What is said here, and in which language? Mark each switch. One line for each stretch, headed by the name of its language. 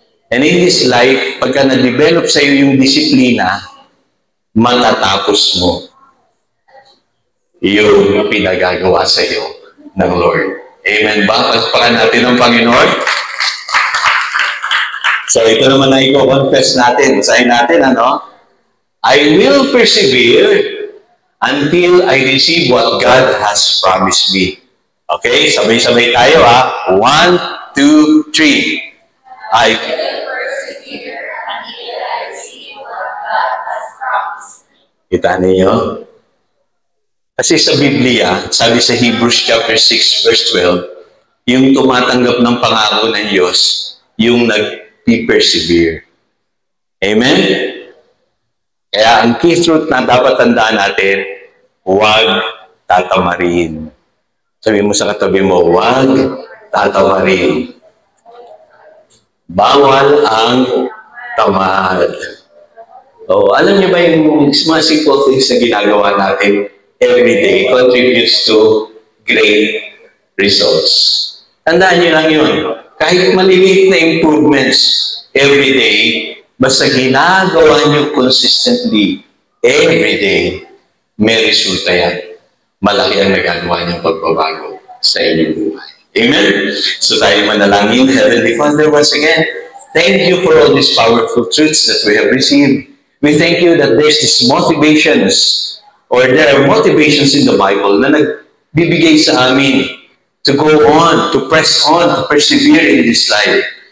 English: And in this life,
Filipino: pagka na-develop sa iyo yung disiplina, matatapos mo yung pinagagawa sa iyo ng Lord. Amen ba? Pagpakan natin ng Panginoon. So ito naman na i-confess natin. Basahin natin,
English: I will persevere until I receive what God has promised me.
Filipino: Okay? Sabay-sabay tayo, 1, 2, 3. I
English: will persevere until I receive what God has promised me.
Filipino: Kita niyo? Kasi sa Biblia, sabi sa Hebrews chapter 6, verse 12, yung tumatanggap ng pangako ng Diyos, yung nag-persevere. Amen? Kaya ang key truth na dapat tandaan natin, huwag tatamarin. Sabi mo sa katabi mo, huwag tatamarin. Bawal ang tamad. Alam niyo ba yung mga simple things na ginagawa natin
English: every day contributes to great results.
Filipino: Tandaan niyo lang yun. Kahit maliliit na improvements every day, basta ginagawa niyo consistently every day, may resulta yan. Malaki ang nagagawa niyang pagbabago sa inyong buhay. Amen? So tayo manalangin.
English: Heavenly Father, once again, thank you for all these powerful truths that we have received. We thank you that there's these motivations, or there are motivations in the Bible
Filipino: na nagbibigay sa amin
English: to go on, to press on, to persevere in this life.